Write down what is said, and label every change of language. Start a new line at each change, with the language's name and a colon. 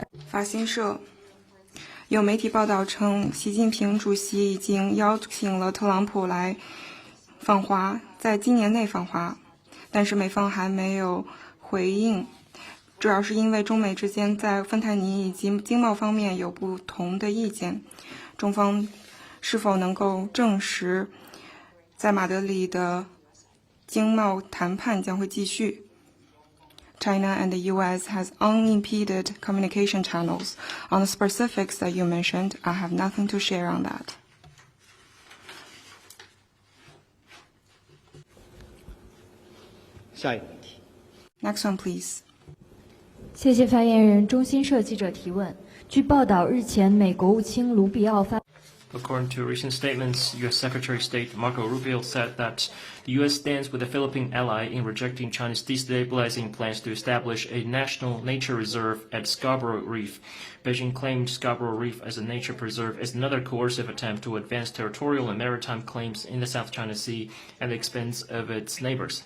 Chinese: 法新社有媒体报道称，习近平主席已经邀请了特朗普来访华，在今年内访华，但是美方还没有回应，主要是因为中美之间在芬太尼以及经贸方面有不同的意见。中方是否能够证实，在马德里的经贸谈判将会继续？
English: China and the U.S. has unimpeded communication channels. On the specifics that you mentioned, I have nothing to share on that. Next one, please.
Chinese: 谢谢发言人。中新社记者提问：据报道，日前美国务卿卢比奥发。
English: According to recent statements, U.S. Secretary of State Marco Rubio said that the U.S. stands with a Philippine ally in rejecting China's destabilizing plans to establish a national nature reserve at Scarborough Reef. Beijing claimed Scarborough Reef as a nature preserve is another coercive attempt to advance territorial and maritime claims in the South China Sea at the expense of its neighbors.